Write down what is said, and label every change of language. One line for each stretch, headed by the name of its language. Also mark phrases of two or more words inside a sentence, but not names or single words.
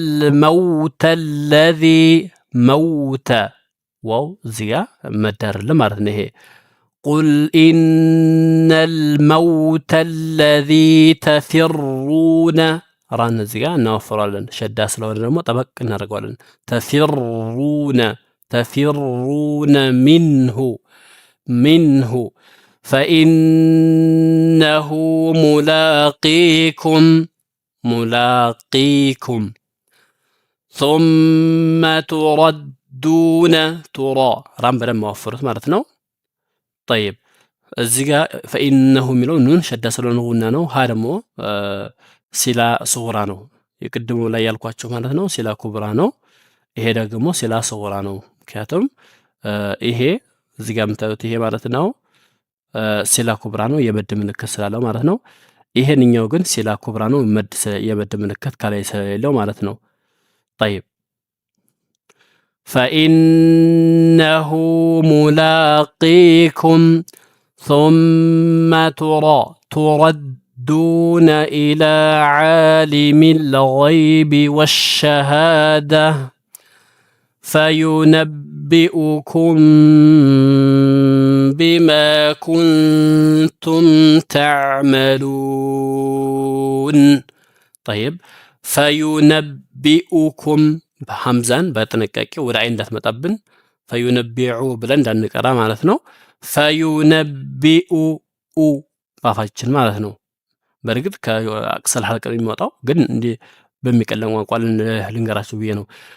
Arabic: الموت الذي
Amharic: መውተ ዋው እዚህ ጋ መዳርል ማለት ነው። ይሄ
Arabic: قل إن الموت الذي تفرون
Amharic: ራን እዚህ ጋ እናወፍረዋለን። ሸዳ ስለሆነ ደግሞ ጠበቅ እናደርገዋለን።
Arabic: تفرون منه فإنه ملاقيكم ثم تردون
Amharic: ቱራ ራን በደንብ ማወፍሩት ማለት ነው። ጠይብ እዚህ ጋ ፈኢነሁ የሚለው ኑን ሸዳ ስለሆነ ጉና ነው። ሀ ደግሞ
Arabic: صلة صغرى
Amharic: ነው። የቅድሙ ላይ ያልኳቸው ማለት ነው
Arabic: صلة كبرى
Amharic: ነው። ይሄ ደግሞ
Arabic: صلة صغرى
Amharic: ነው። ምክንያቱም ይሄ እዚህ ጋር የምታዩት ይሄ ማለት ነው
Arabic: صلة كبرى
Amharic: ነው የመድ ምልክት ስላለው ማለት ነው። ይሄንኛው ግን
Arabic: صلة كبرى
Amharic: ነው የመድ ምልክት ከላይ ስለሌለው ማለት ነው። ጠይብ
Arabic: فإنه ملاقيكم ثم تردون إلى عالم الغيب والشهادة فينبئكم بما كنتم تعملون طيب
Amharic: ፈዩነቢኡኩም ሐምዛን በጥንቃቄ ወደ አይን እንዳትመጣብን ፈዩነቢዑ ብለን እንዳንቀራ ማለት ነው። ፈዩነቢኡ ባፋችን ማለት ነው። በእርግጥ
Arabic: من أقصى الحلق
Amharic: የሚወጣው ግን እንዲህ በሚቀለም ቋንቋ ልንገራችሁ ብዬ ነው።